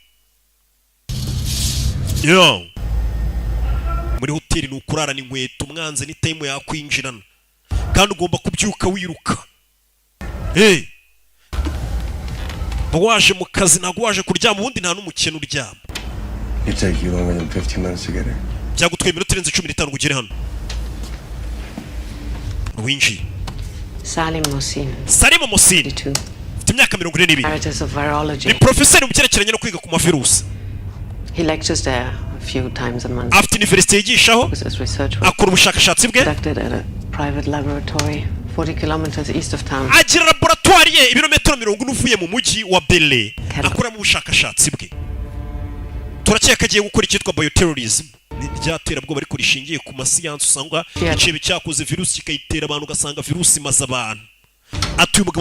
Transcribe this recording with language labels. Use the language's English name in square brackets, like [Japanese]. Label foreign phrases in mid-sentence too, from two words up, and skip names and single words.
[Kinyarwanda] yo muri hoteli ni ukurarana inkweto umwanze ni time yakwinjirana kandi ugomba kubyuka wiruka. Hey! waje mu kazi ntago waje kuryama ubundi nta n'umukene uryama. [English] It take you longer than 15 minutes to get here. [Kinyarwanda] byagutwaye iminota irenze 15 ngo ugere hano. winjiye Salim Mohsin, Salim Mohsin 22, afite imyaka 42 [English] Emeritus of [Kinyarwanda] ni [English] Virology. [Kinyarwanda] profeseri mu cyerekeranye no kwiga ku mavirusi [English] He lectures there a few times a month. [Kinyarwanda] afite universite yigishaho [English] His research was [Kinyarwanda] akora ubushakashatsi bwe [English] conducted at a private laboratory 40 kilometers east of town. [Kinyarwanda] agira laboratwari ye ibirometero 40 uvuye mu mujyi wa Bele akoramo ubushakashatsi bwe turakeka agiye gukora icyitwa bioterrorism ry'aterabwoba ariko rishingiye ku masiyansi usanga icebe cyakoze virusi kikayitera abantu ugasanga virusi imaze abantu atuye umugabo